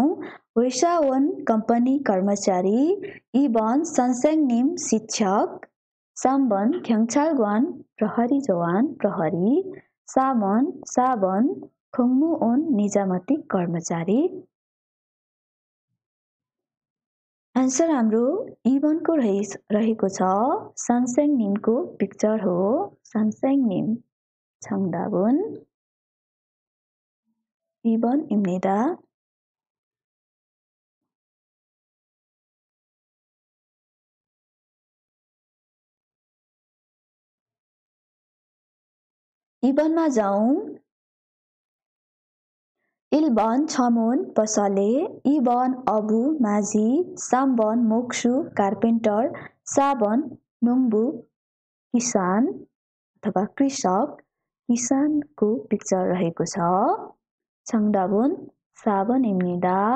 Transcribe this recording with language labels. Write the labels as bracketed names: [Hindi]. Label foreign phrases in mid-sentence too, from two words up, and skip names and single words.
[Nepali] वेसा वन कम्पनी कर्मचारी, [Korean] 이번 선생님 [Nepali] शिक्षक, [Korean] 삼번 경찰관 [Nepali] प्रहरी जवान प्रहरी, साबन खुङ्मु ओन निजामती कर्मचारी। आन्सर हाम्रो इबनको रहेको छ। सन्सेङ निमको पिक्चर हो। सन्सेङ निम [Korean] 정답은 2번입니다. 이번마 जाउँ। 1번 점원 [Nepali] पसले, [Korean] 2번 어부 [Nepali] माझी, [Korean] 3번 목수 [Nepali] कार्पेन्टर, [Korean] 4번 농부 [Nepali] किसान अथवा कृषक। किसानको पिक्चर रहेको छ। [Korean] 정답은 4번입니다.